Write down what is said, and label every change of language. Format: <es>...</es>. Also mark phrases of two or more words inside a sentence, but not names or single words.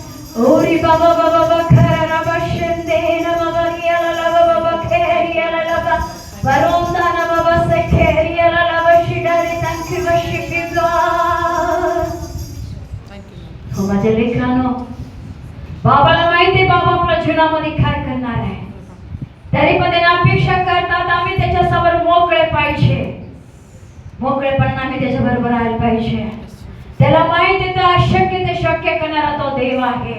<en>ओरी बाबा बाबा बखरा रबा शंदे न बाबा रियाला ला बाबा खेरियाला ला वरोंदा न बाबा से खेरियाला ला शिडारे thank you worship you God. Thank you, Lord.</en> <mr>हो माझ्या लेकरांनो, बाबाला माहिती बाबा आपल्या जीवनामध्ये काय करणार आहे. तरी पण त्यांना अपेक्षा करतात आम्ही त्याच्यासमोर मोकळे पाहिजे, मोकळेपण आम्ही त्याच्या बरोबर राहायला पाहिजे. त्याला माहिती आहे तो अशक्य ते शक्य करणारा तो देव आहे.</mr>